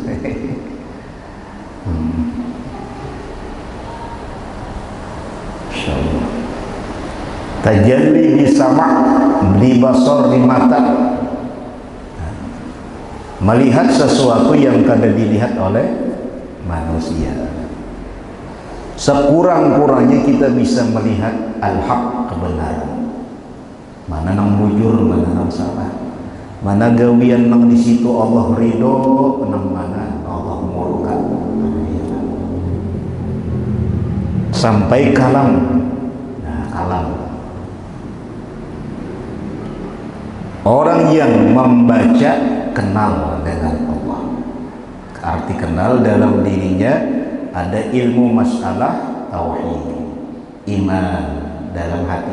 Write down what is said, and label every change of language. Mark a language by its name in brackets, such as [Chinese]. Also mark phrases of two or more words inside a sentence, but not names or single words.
[Banjar] Tajalli di sama, di basar, di mata, melihat sesuatu yang kada dilihat oleh manusia. [Indonesian] Sekurang-kurangnya kita bisa melihat al-haq, kebenaran. [Banjar] Mana nang bujur, mana nang salah, mana gawian nang di situ Allah ridho, nang mana Allah murka. [Indonesian] Sampai kalam. Nah, kalam. Orang yang membaca kenal dengan Allah. Arti kenal dalam dirinya ada ilmu masalah tauhid, iman dalam hati.